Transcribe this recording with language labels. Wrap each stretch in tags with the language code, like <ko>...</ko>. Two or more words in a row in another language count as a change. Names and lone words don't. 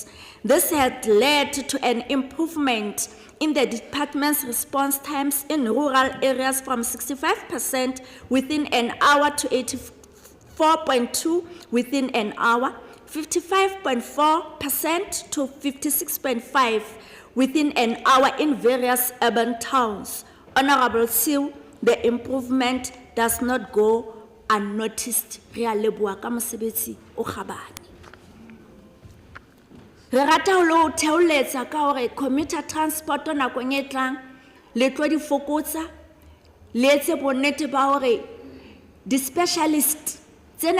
<en>This had led to an improvement in the department's response times in rural areas from 65% within an hour to 84.2% within an hour, 55.4% to 56.5% within an hour in various urban towns. Honorable Siu, the improvement does not go unnoticed.</en> <st>Re a leboha ka mosebetsi o kgabane. Re rata ho lo theoletsa ka hore</st> <en>commuter transport</en> <st>nakong e tlang le tlo di fokotsa le etse bonnete ba hore di specialist tsena</st>